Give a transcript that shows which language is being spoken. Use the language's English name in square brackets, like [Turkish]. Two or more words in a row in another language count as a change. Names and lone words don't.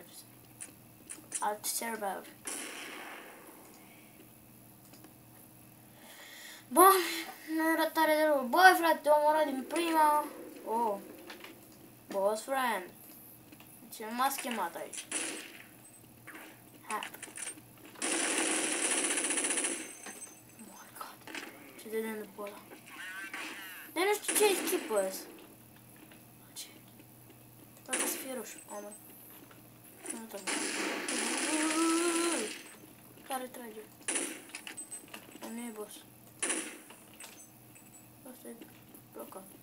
[Romanian] Alt server. Bă, nu era tare de rău. Băi, frate, am omorat din prima. Oh, [English] boss friend. [Romanian] Ce m-a schemat aici? [English] Hap. Oh my god. [Romanian] Ce dădem după ăla? Dar nu știu ce echipă ăsta. Ce? Poate să fie roșu. Oh, mă. Nu tot. Care trage? Nu e boss. Asta e blocat.